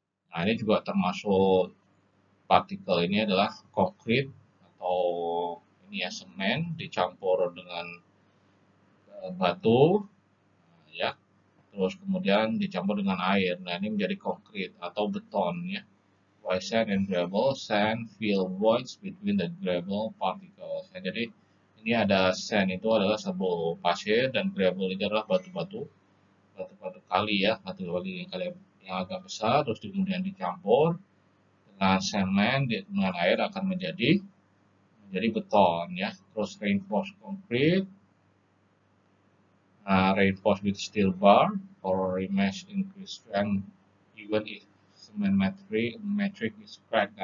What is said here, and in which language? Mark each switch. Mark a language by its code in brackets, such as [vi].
[id] Nah ini juga termasuk partikel ini adalah konkrit atau ini ya semen dicampur dengan batu ya, terus kemudian dicampur dengan air. Nah ini menjadi konkrit atau beton ya. [en] White sand and gravel, sand fill voids between the gravel particles. [id] Nah, jadi ini ada sand itu adalah serbuk pasir dan gravel itu adalah batu-batu kali ya, batu kali yang agak besar, terus kemudian dicampur dengan semen dengan air akan menjadi beton ya. Terus [en] reinforced concrete, reinforced with steel bar or remesh increase strength even if cement matrix is cracked.